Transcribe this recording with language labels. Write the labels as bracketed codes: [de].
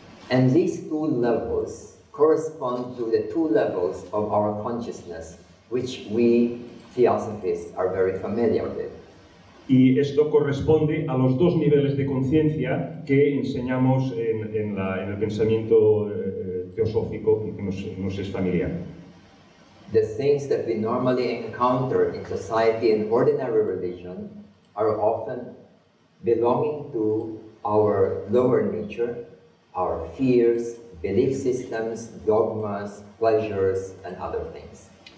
[en] And these two levels correspond to the two levels of our consciousness, which we theosophists are very familiar with. [es] Y esto corresponde a los dos niveles de conciencia que enseñamos en el pensamiento teosófico y que nos es familiar. [en] The things that we normally encounter in society and ordinary religion are often belonging to our lower nature, our fears, belief systems, dogmas, pleasures, and other things.